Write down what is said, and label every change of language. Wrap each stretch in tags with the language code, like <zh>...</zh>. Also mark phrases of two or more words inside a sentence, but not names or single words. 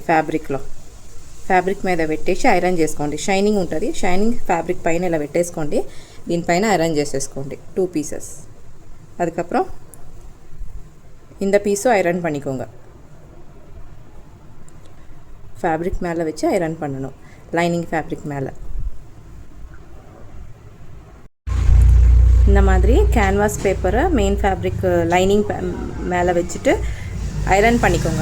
<te>ఫ్యాబ్రిక్ మీద పెట్టేసి ఐరన్ చేసుకోండి. షైనింగ్ ఉంటుంది,</te> <en>shining fabric</en> <te>పైన ఇలా పెట్టేసుకోండి. దీనిపైన ఐరన్ చేసేసుకోండి 2 பீசஸ்.</te> <ta>அதுக்கப்புறம் இந்த பீஸும் ஐரன் பண்ணிக்கோங்க. ஃபேப்ரிக் மேலே வச்சு ஐரன் பண்ணணும்,</ta> <en>lining fabric</en> <ta>மேலே. இந்த மாதிரி</ta> <en>canvas paper main fabric lining</en> <ta>மேலே வச்சுட்டு ஐரன் பண்ணிக்கோங்க.</ta>